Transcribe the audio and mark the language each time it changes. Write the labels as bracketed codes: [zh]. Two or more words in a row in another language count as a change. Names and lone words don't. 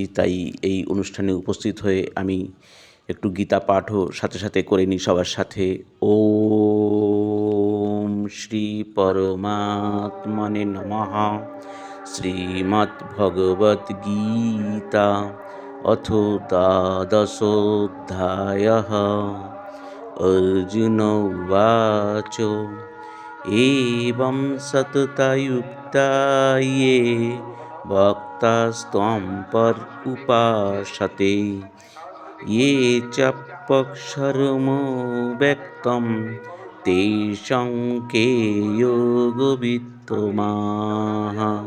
[bn] তাই এই অনুষ্ঠানে উপস্থিত হয়ে আমি একটু গীতা পাঠও সাথে সাথে করে নিই সবার সাথে। [sa] ওম শ্রী পরমাত্মনে নমঃ। শ্রীমদ্ভগবদ্গীতা অথ দ্বাদশোऽধ্যায়ः। अर्जुन उवाच एवं सततयुक्ता ये भक्तास्त्वां पर्युपासते ये चाप्यक्षरमो व्यक्तं तेषां के योगवित्तमाः।